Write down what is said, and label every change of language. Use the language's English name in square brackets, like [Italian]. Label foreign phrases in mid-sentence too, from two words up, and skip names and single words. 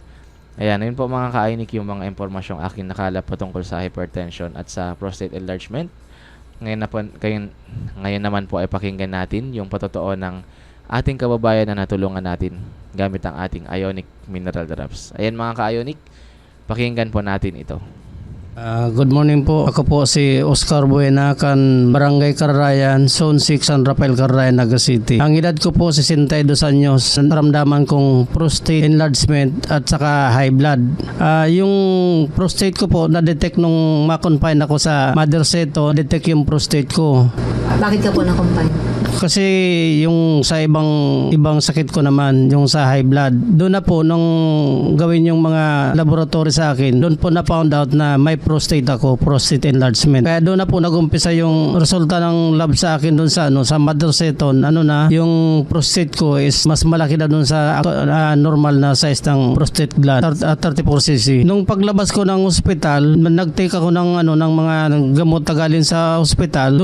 [Filipino] Ayan, yun po mga ka-ionic yung mga impormasyong aking nakalap patungkol sa hypertension at sa prostate enlargement. Ngayon naman po ay pakinggan natin yung patotoo ng ating kababayan na natulungan natin gamit ang ating Ionic Mineral Drops. Ayan mga ka-Ionic, pakinggan po natin ito. [English] Good morning [Filipino] po. Ako po si Oscar Buena, kan Barangay Carayan, Zone 6, San Rafael, Carayan, Naga City. Ang edad ko po 62 anyos. Naramdaman kong [English] prostate enlargement [Filipino] at saka [English] high blood. [Filipino] Yung prostate ko po na-detect nung ma-confine ako sa Mother Seto, detect yung prostate ko. Bakit ka po na-confine? Kasi yung sa ibang sakit ko naman, yung sa [English] high blood, [Filipino] doon na po nung gawin yung mga laboratory sa akin, doon po na [English] found out [Filipino] na may prostate ako, [English] prostate enlargement. [Filipino] Kaya doon na po nagumpisa yung resulta ng lab sa akin doon sa sa Mother Seton, yung prostate ko is mas malaki na doon sa normal na size ng [English] prostate gland, [Filipino] 34cc. Nung paglabas ko ng ospital, nag-take ako ng mga gamot tagaling sa ospital.